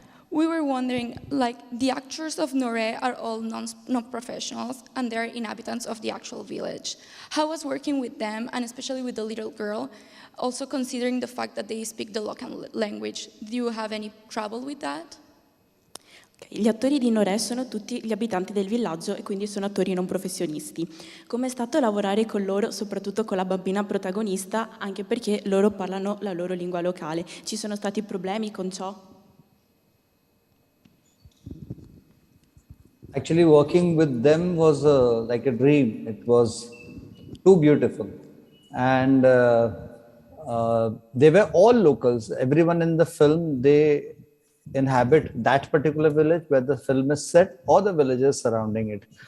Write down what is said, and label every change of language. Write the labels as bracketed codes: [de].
[en] We were wondering, like, the actors of Nure are all non-professionals, and they're inhabitants of the actual village. How was working with them, and especially with the little girl, also considering the fact that they speak the local language? Do you have any trouble with that? [it] Gli attori di Nore sono tutti gli abitanti del villaggio e quindi sono attori non professionisti. Com'è stato lavorare con loro, soprattutto con la bambina protagonista, anche perché loro parlano la loro lingua locale? Ci sono stati problemi con ciò? [en] Actually, working with them was like a dream. It was too beautiful. And they were all locals. Everyone in the film, they inhabit that particular village where the film is set, or the villages surrounding it.